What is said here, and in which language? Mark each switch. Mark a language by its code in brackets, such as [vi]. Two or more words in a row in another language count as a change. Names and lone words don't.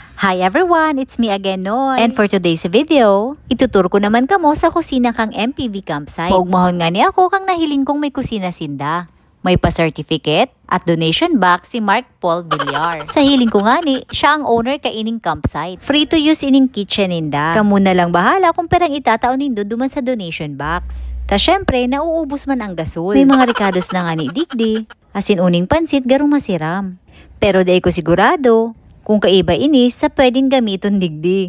[en] Hi everyone! It's me again, Noy. And for today's video, [bik] ituturo ko naman kamo sa kusina kang MPV campsite. Paugmahon nga ni ako kang nahiling kong may kusina sinda. May pa-certificate at donation box si Mark Paul Villar. Sa hiling ko nga ni, siya ang owner ka ining campsite. [en] Free to use [bik] ining kitchen ninda. Kamu na lang bahala kung perang itataon nindo duman sa donation box. Ta syempre, nauubos man ang gasol. May mga rikados na nga ni digdi, asin uning pansit garong masiram. Pero di ko sigurado kung kaiba ini sa pwedeng gamiton digdi.